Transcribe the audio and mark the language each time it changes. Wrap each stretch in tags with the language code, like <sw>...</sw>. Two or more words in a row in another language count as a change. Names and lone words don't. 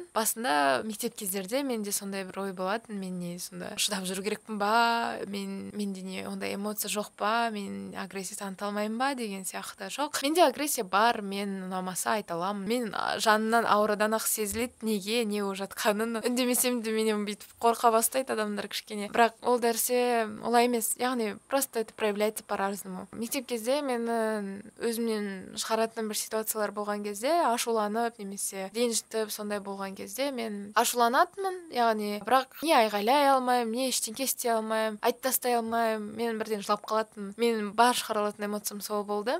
<kk>Басында мектеп кездерде менде сондай бір ой болатын, мен не сонда шыдап жүру керекпін ба, менде не ондай эмоция жоқ па, мен агрессия таныта алмаймын ба деген сияқты. Жоқ, менде агрессия бар, мен ұнамаса айта аламын. Мен жанымнан аурадан ақ сезіледі, неге, не болып жатқанын. Үндемесем де менен бүйтіп қорқа бастайды адамдар кішкене. Бірақ ол нәрсе олай емес.</kk> <ru>Яғни просто это проявляется по-разному.</ru> <kk>Мектеп кезде мен өзімнен шығаратын бір ситуациялар болған кезде, ашуланып немесе ренжітіп сондай болған кезде мен ашуланатынмын. Яғни бірақ не айғайлай алмаймын, не ештеңе істей алмаймын, айтып тастай алмаймын. Мен бірден жылап қалатынмын. Мен бар шығарылатын эмоциям сол болды.</kk>